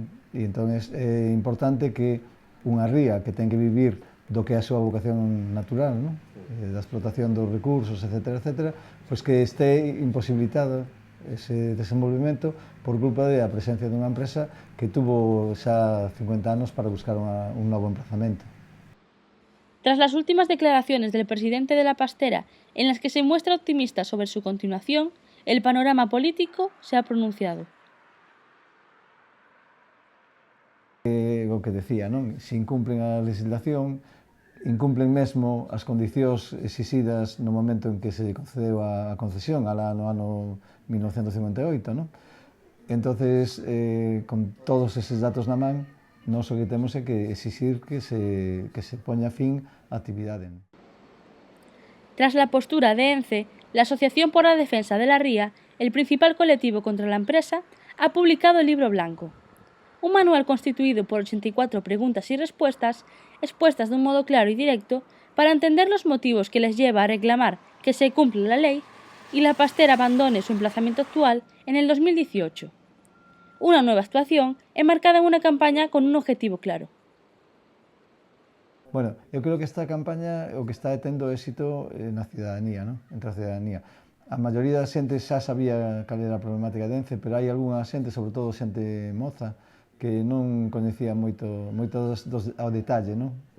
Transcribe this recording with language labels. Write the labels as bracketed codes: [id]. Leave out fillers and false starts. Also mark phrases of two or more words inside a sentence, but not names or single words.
[gl] E entón é importante que unha ría que ten que vivir do que é a súa vocación natural, non? Da explotación dos recursos, etc., etc., pois que este imposibilitado ese desenvolvemento por culpa da presencia dunha empresa que tuvo xa 50 anos para buscar un novo emplazamento. [es] Tras las últimas declaraciones del presidente de la pastera, en las que se muestra optimista sobre su continuación, el panorama político se ha pronunciado. [gl] O que decía, non? Se incumplen a legislación, incumplen mesmo as condicións exixidas no momento en que se concedeu a concesión, alá no ano 1958, non? Entonces, con todos eses datos na man, nós o que temos é que exixir que se poña fin á actividade. [es] Tras la postura de ENCE, la Asociación por la Defensa de la Ría el principal colectivo contra la empresa, ha publicado el Libro Blanco, un manual constituido por 84 preguntas y respuestas expuestas de un modo claro y directo para entender los motivos que les lleva a reclamar que se cumpla la ley y la pastera abandone su emplazamiento actual en el 2018. Una nueva actuación enmarcada en una campaña con un objetivo claro. [gl] Bueno, eu creo que esta campaña o que está tendo éxito na cidadanía, non? Entre a cidadanía. A maioría da xente xa sabía cal era a problemática de Ence, pero hai algunha xente, sobre todo xente moza, que non coñecía moito ao detalle, non?